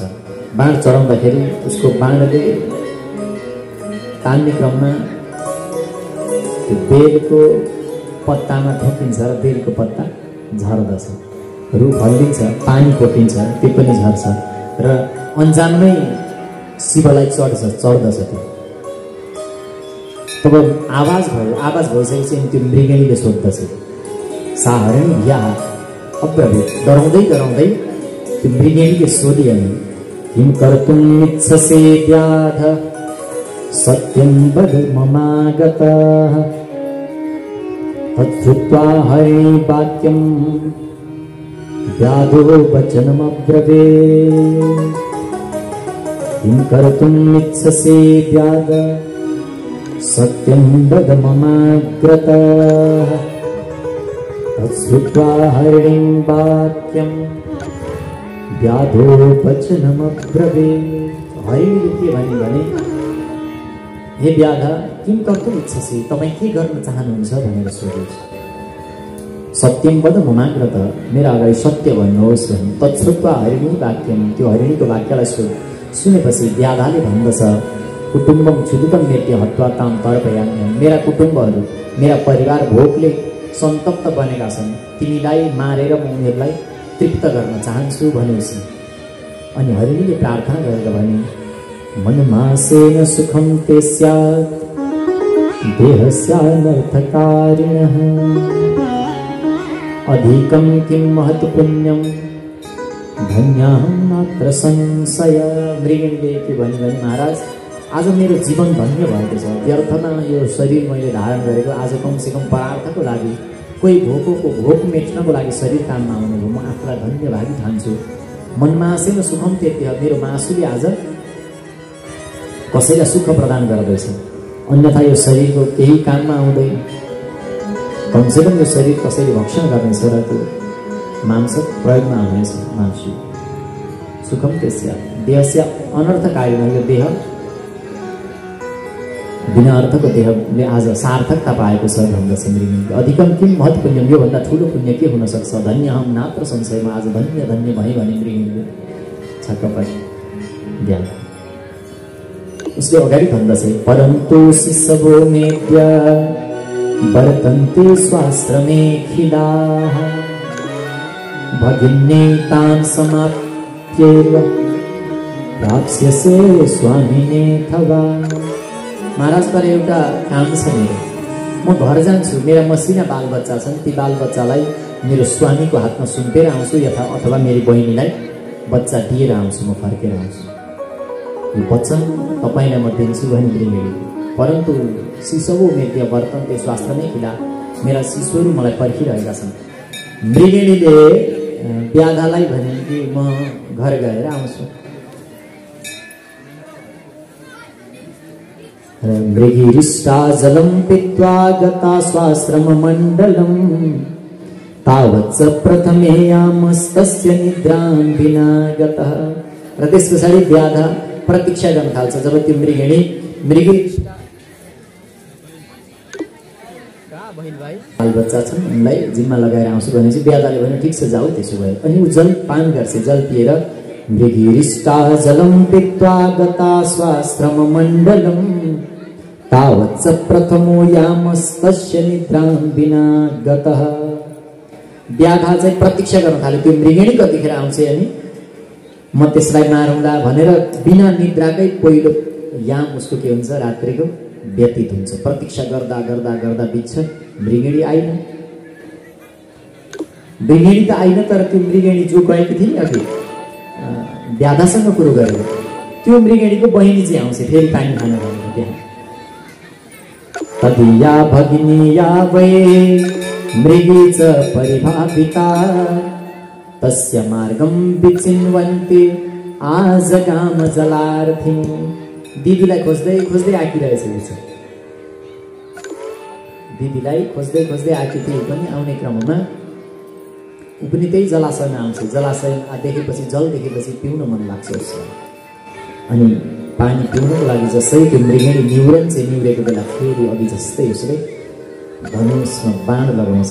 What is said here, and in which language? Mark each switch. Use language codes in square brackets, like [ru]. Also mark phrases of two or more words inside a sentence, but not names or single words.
[ne] बाण चढाउँदाखेरि उसको बाणले तान्ने क्रममा त्यो बेलको पत्तामा ठोकिन्छ र बेलको पत्ता झर्दछ, रुख हल्लिन्छ, पानी कोटिन्छ, त्यो पनि झर्छ र अन्जानमै शिवलाई चढ्दछ त्यो। तब आवाज भयो। आवाज भइसकेपछि त्यो मृगिणीले सोध्दछ, [sa] सा हरिणी या अब्रवीत। [ne] डराउँदै डराउँदै त्यो मृगिणीले सोधियो, [sa] किं कर्तुम् इच्छसे व्याध सत्यं वद ममागतः। तच्छ्रुत्वा हरिणी वाक्यं व्याधो वचनमब्रवीत्। किं कर्तुम् इच्छसे व्याध सत्यं वद ममागतः। तच्छ्रुत्वा हरिणीं वाक्यं व्याधो वचनमब्रवीत्। [ne] हरिणीले के भने, [sa] हे व्याध किं कर्तुम् इच्छसे, [ne] तपाईँ के गर्न चाहनुहुन्छ भनेर सोधेछ। [sa] सत्यं वद ममाग्रतः, [ne] मेरा अगाडि सत्य भन्नुहोस् भने। [sa] तच्छ्रुत्वा हरिणी वाक्यम, [ne] त्यो हरिणीको वाक्यलाई सुनेपछि व्याधाले भन्दछ, [sa] कुटुम्बम क्षुदितं मेत्य हत्वा ताम तर्पयामि। [ne] मेरा कुटुम्बहरू, मेरा परिवार भोकले सन्तप्त बनेका छन्, तिमीलाई मारेर म उनीहरूलाई तृप्त गर्न चाहन्छु भनेपछि। अनि हरिणीले प्रार्थना गरेर भने, [sa] मनमासेन सुखं ते स्यात् देहस्यानर्थकारिणः अधिकं किं महत् पुण्यं धन्याहं नात्र संशय। [ne] मृगिणीले के भने, महाराज आज मेरो जीवन धन्य भएको छ। व्यर्थमा यो शरीर मैले धारण गरेको, आज कमसेकम परार्थको लागि, कोही भोक मेट्नको लागि शरीर काममा आउने हो। म आफूलाई धन्य भागी ठान्छु। [sa] मनमासेन सुखम [ne] त्यति, मेरो मासुले आज कसैलाई सुख प्रदान गर्दैछ, अन्यथा यो शरीरको केही काममा आउँदैन। कमसेकम यो शरीर कसैले भक्षण गर्नेछ र त्यो मांस प्रयोगमा आउनेछ [sa] मांसु सुखम त्यसया देहस्य अनर्थकारिण [ne] यो देह बिना अर्थको देहले आज सार्थकता पाएको छ भन्दछ मृगेणीले। [sa] अधिकम किम महत् पुण्यम [ne] योभन्दा ठुलो पुण्य के हुन सक्छ [sa] धन्य हम नात्र [ne] संशयमा आज धन्य धन्य भए भने मृगेणीले छक्क परे व्याधा। उसले अगाडि भन्दछ [sa] परन्तु शिशवो मेद्य वर्तन्ते स्वाश्रमे खिलाः भगिन्ये तान् समाप्येव प्राप्स्यसे स्वामिने थवा। [ne] महाराज तर एउटा काम छ मेरो, म घर जान्छु, मेरा मसिना बालबच्चा छन्, ती बालबच्चालाई मेरो स्वामीको हातमा सुम्पेर आउँछु अथवा मेरी बहिनीलाई बच्चा दिएर आउँछु, म फर्केर आउँछु। यो वचन तपाईँलाई म दिन्छु भने मृगेणी। [sa] परन्तु शिशवो मेद्य वर्तन्ते स्वाश्रमे खिला, [ne] मेरा शिशुहरू मलाई पर्खिरहेका छन्। मृगेणीले व्याधालाई भने कि म घर गएर आउँछु। [sa] मृगीरिष्टा जलं पीत्वा गता स्वाश्रममण्डलं तावत् प्रथमे यामस्तस्य निद्रां विना गतः। [ne] र त्यस पछाडि व्याधा प्रतीक्षा गर्न थाल्छ। जब त्यो मृगेणी बालबच्चा छन् उनलाई जिम्मा लगाएर आउँछु भनेपछि व्याधाले भन्यो ठिक छ जाऊ त्यसो भए। अनि ऊ जल पान गर्छ, जल पिएर [sa] मृगीरिष्टा जलं पीत्वा गता स्वाश्रममण्डलं तावत् प्रथमो यामस्तस्य निद्रां विना गतः। [ne] व्याधा चाहिँ प्रतीक्षा गर्न थाल्यो त्यो मृगेणी कतिखेर आउँछ अनि म त्यसलाई मारौँला भनेर बिना निद्राकै पहिलो याम उसको के हुन्छ रात्रिको व्यतीत हुन्छ। प्रतीक्षा गर्दा गर्दा गर्दा बित्छ, मृगेणी आइन। मृगेणी त आइन, तर त्यो मृगेणी जो गएकी थिए अघि व्याधासँग कुरो गरेर त्यो मृगेणीको बहिनी चाहिँ आउँछ फेरि पानी खान भनेर त्यहाँ। [sa] तदीया भगिनी या वै मृगी च परिभाविता तस्य मार्गं विचिन्वन्ति आजगाम जलार्थी। [ne] दिदीलाई खोज्दै खोज्दै आकिरहेछ उसो, दिदीलाई खोज्दै खोज्दै आकी थिए पनि आउने क्रममा ऊ पनि त्यही जलाशयमा आउँछ। जलाशय देखेपछि जल देखेपछि पिउन मन लाग्छ उसलाई। अनि पानी पिउनको लागि जसै त्यो मृगेणी निहुरेको बेला फेरि अघि जस्तै उसले धनुषमा बाण लगाउँछ।